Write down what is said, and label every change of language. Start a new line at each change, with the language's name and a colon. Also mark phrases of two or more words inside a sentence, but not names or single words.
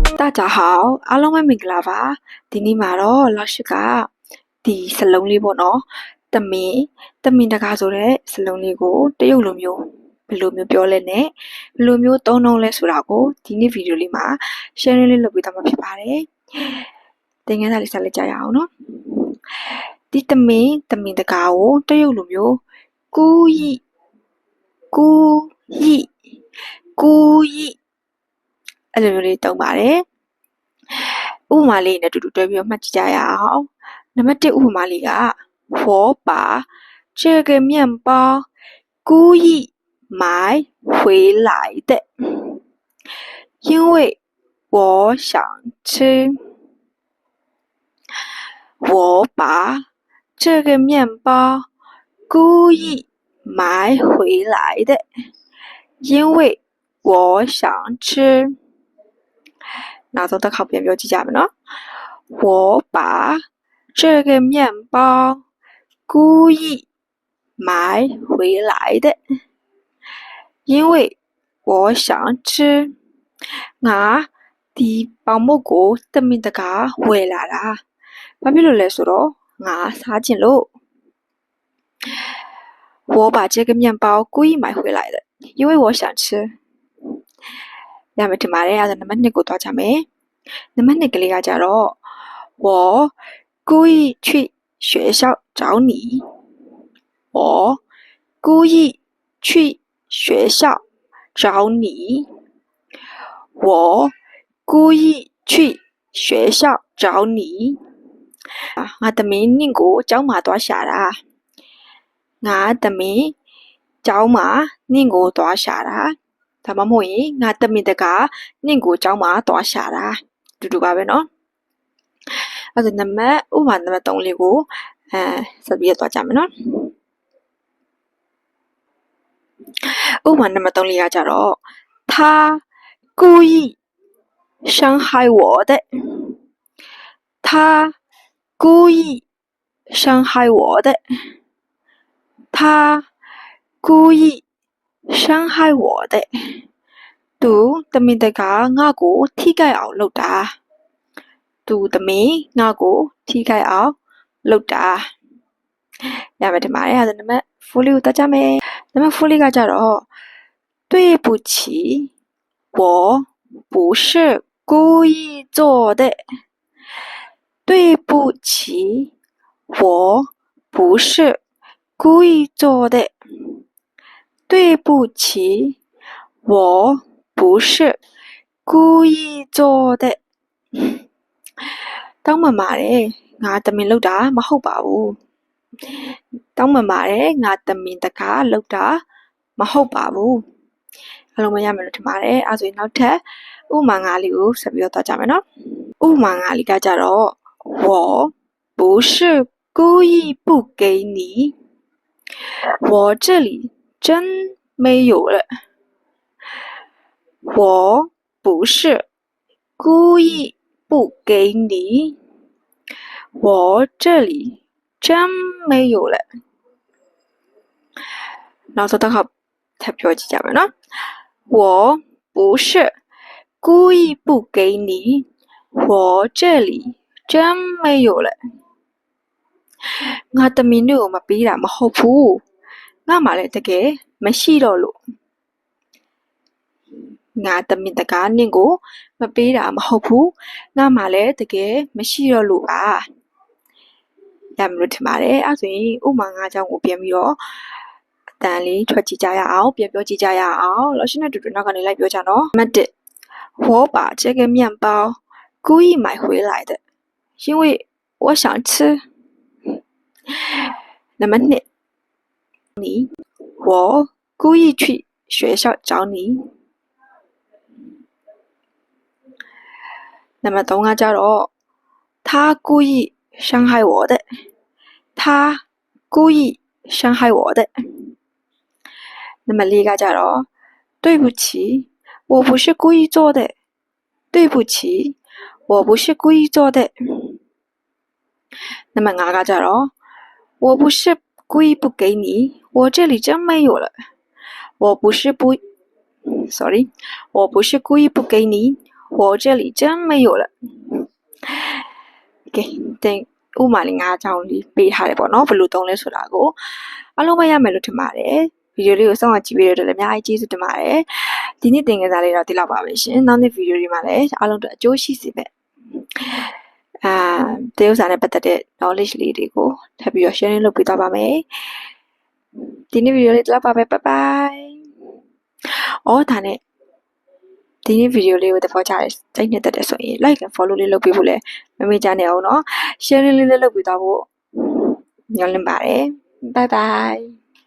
Chinese: 大家好，
Burmese: အားလုံးပဲမင်္ဂလာပါဒီနေ့မှာတော့လောက်ရှိကဒီစလုံးလေးပေါ့နော်တမင်တကာဆိုတဲ့စလုံးလေးကိုတရုတ်လိုမျိုးဘယ်လိုမျိုးပြောလဲနဲ့ဘယ်လိုမျိုးသုံးနှုန်းလဲဆိုတာကိုဒီနေ့ဗီဒီယိုလေးမှာ sharing လေးလုပ်ပေးသွားမှာဖြစ်ပါတယ်သင်ခန်းစာလေးစလိုက်ကြရအောင်နော်ဒီတမင်တကာကိုတရုတ်လိုမျိုးကူး အဲ့လိုမျိုးလေးသုံးပါတယ်ဥပမာလေးနဲ့တူတူတွဲပြီးတော့မှတ်ကြည့်ကြရအောင်နံပါတ်1ဥပမာလေးက
Chinese: 我把这个面包故意买回来的因为我想吃我把这个面包故意买回来的因为我想吃
Burmese: နောက်ဆုံးတစ်ခေါက်ပြန်ပြောကြည့်ကြမယ်နော်
Chinese: 我把这个面包故意买回来的因为我想吃
Burmese: ငါဒီပေါင်မုတ်ကိုတမင်တကာဝယ်လာတာဘာဖြစ်လို့လဲဆိုတော့ငါစားချင်လို့
Chinese: 我把这个面包故意买回来的因为我想吃
Burmese: ရမယ်ထင်ပါတယ်အဲ့ဒါနံပါတ်2ကိုသွားကြမယ်နံပါတ်2က လေးကကြတော့
Chinese: 我故意去学校找你我故意去学校找你我故意去学校找你
Burmese: ငါသမီးနင့်ကိုကျောင်းမှာသွားရှာတာငါသမီးကျောင်းမှာနင့်ကိုသွားရှာတာဒါမှမဟုတ်ရင်ငါတမင်တကာနင့်ကိုကျောင်းမှာသွားရှာတာတူပါပဲเนาะအဲ့ဒါနံပါတ်ဥပမာနံပါတ်3လေးကိုဆက်ပြီးတော့သွားကြမယ်เนาะ ဥပမာနံပါတ်3လေးကကြတော့
Chinese: 他故意伤害我的他故意伤害我的他故意
Burmese: 伤害我的သူတမင်တကာငါ့ကိုထိခိုက်အောင်လုပ်တာသူ တမင်ငါ့ကိုထိခိုက်အောင်လုပ်တာရမယ်ဒီမှာအဲ့ဒါနံပါတ်4လေးကိုတက်ကြမယ်နံပါတ်4လေးကကြတော့
Chinese: 对不起我不是故意做的对不起我不是故意做的对不起我不是故意做的
Burmese: တောင်းပန်ပါတယ်ငါတမင်လုပ်တာမဟုတ်ပါဘူးတောင်းပန်ပါတယ်ငါတမင်တကာလုပ်တာမဟုတ်ပါဘူးအလုံးမရမယ်လို့ထင်ပါတယ်အဲဆိုရင်နောက်ထပ်ဥပမာ9လေးကိုဆက်ပြီးတော့သွားကြမယ်နော်ဥပမာ9လေးကကြတော့
Chinese: 我不是故意不给你我这里真没有了我不是故意不给你我这里真没有了
Burmese: နောက်ဆုံးတစ်ခါထပ်ပြောကြည့်ကြမယ်နော်
Chinese: 我不是故意不给你我这里真没有了
Burmese: ငါတမင်တို့ကိုမပေးတာမဟုတ်ဘူးငါမှလည်းတကယ်မရှိတော့လို့ငါတမင်တကာနင့်ကိုမပေး တာမဟုတ်ဘူးငါမှလည်းတကယ်မရှိတော့လို့ပါရမလို့ထင်ပါတယ်အဲ့ဆိုရင်ဥမာ9ကြောင်းကိုပြန်ပြီးတော့အတန်လေးထွက်ကြည့်ကြရအောင်ပြန်ပြောကြည့်ကြရအောင်လောရှင်နဲ့တူတူနောက်ကနေလိုက်ပြောကြနော်နံပါတ်1
Chinese: 我把这个面包故意买回来的因为我想吃
Burmese: နံပါတ်2
Chinese: 我故意去学校找你
Burmese: နံပါတ်3ကကြတော့
Chinese: 他故意伤害我的他故意伤害我的
Burmese: နံပါတ်4ကကြတော့
Chinese: 对不起我不是故意做的对不起我不是故意做的
Burmese: နံပါတ်5ကကြတော့
Chinese: 我不是故意不给你我这里真没有了我不是故意不给你我这里真没有了。
Burmese: ကဲတင်ဥမာလေး၅ချောင်းလေးပေးထားတယ်ပေါ့နော်ဘယ်လိုသုံးလဲဆိုတာကိုအားလုံးပဲရမယ်လို့ထင်ပါတယ်ဗီဒီယိုလေးကိုစောင့်ကြည့်ပေးတဲ့အတွက်လည်းအများကြီးကျေးဇူးတင်ပါတယ်ဒီနေ့သင်ခန်းစာလေးတော့ဒီလောက်ပါပဲရှင်နောက်နေ့ဗီဒီယိုတွေမှာလည်းအားလုံးအတွက်အကျိုးရှိစေမယ် တရုတ်စာနဲ့ပတ်သက်တဲ့ knowledge လေးတွေကိုထပ်ပြီးတော့ sharing လုပ်ပေးသွားပါမယ်ဒီနေ့ဗီဒီယိုလေးဒီလောက်ပါပဲ
English: bye bye
Burmese: ဒါနဲ့ဒီနေ့ဗီဒီယိုလေးကိုသဘောကျတယ်စိတ်နဲ့တက်တယ်ဆိုရင်
English: like and follow
Burmese: လေးလုပ်ပေးဖို့လည်းမမေ့ကြနဲ့အောင်နော် sharing လေးလည်းလုပ်ပေးသွားဖို့ညွှန်လင့်ပါတယ်
English: bye bye